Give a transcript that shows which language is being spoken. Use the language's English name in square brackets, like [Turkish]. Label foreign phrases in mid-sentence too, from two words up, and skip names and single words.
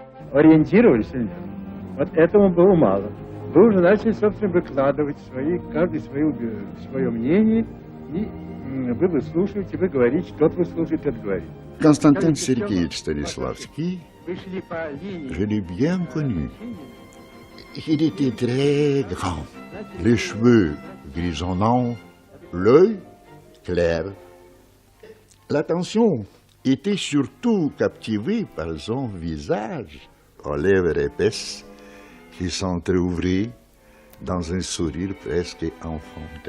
[Russian] ориентировались или нет. Вот этому было мало. Вы уже начали, собственно, выкладывать каждый свое мнение, и вы выслушиваете, вы говорите, тот выслушивает, тот говорит. Константин Сергеевич Станиславский, [French] je l'ai bien connu. Il était très grand, les cheveux grisonnants, l'œil clair. L'attention était surtout captivée par son visage aux lèvres épaisses qui s'entr'ouvraient dans un sourire presque enfantin.